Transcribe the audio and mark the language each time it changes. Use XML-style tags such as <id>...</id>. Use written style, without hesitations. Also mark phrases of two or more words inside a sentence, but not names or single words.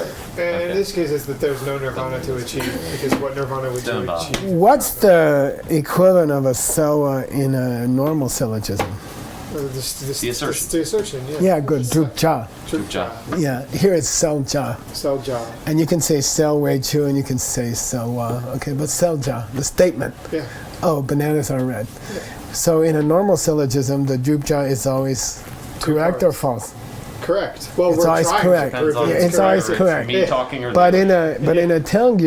<en>And in this case, it's that there's no nirvana to achieve because what nirvana would do Dunbar. achieve. What's the equivalent of a sawa in a normal syllogism? The assertion. The assertion. Yeah. Yeah, good. Drupja. Drupja. Yeah, here it's selja. Selja. And you can say</en> <bo>sel wei chu</bo> <en>and you can say selwa. Okay, but selja, the statement. Yeah. Oh, bananas are red. So in a normal syllogism, the drupja is always correct or parts. false. Correct. Well, It's we're always trying correct. to prove Depends on Yeah, it's it's always correct. correct. Me Yeah. talking or But the in a tengyur,</en>